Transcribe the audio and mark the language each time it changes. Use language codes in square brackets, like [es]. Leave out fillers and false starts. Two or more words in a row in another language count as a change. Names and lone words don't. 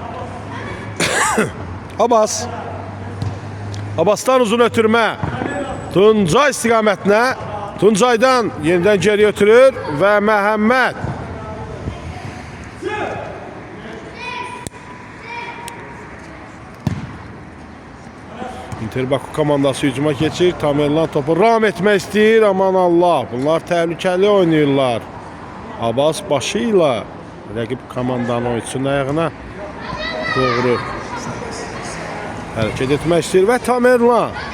[tr] Abbas. Abbas'tan uzun ötürme. Tuncay istiqamətine. Tuncay'dan yeniden geri ötürür ve Mehmet. Inter Bakü komandası hücuma geçir. [az] Tamerlan topu ram etmək istəyir. Aman Allah. Bunlar təhlükəli oynayırlar. Abbas başıyla rəqib komandanın oyunçunun ayağına doğru hərəkət etmək istəyir və Tamerlan.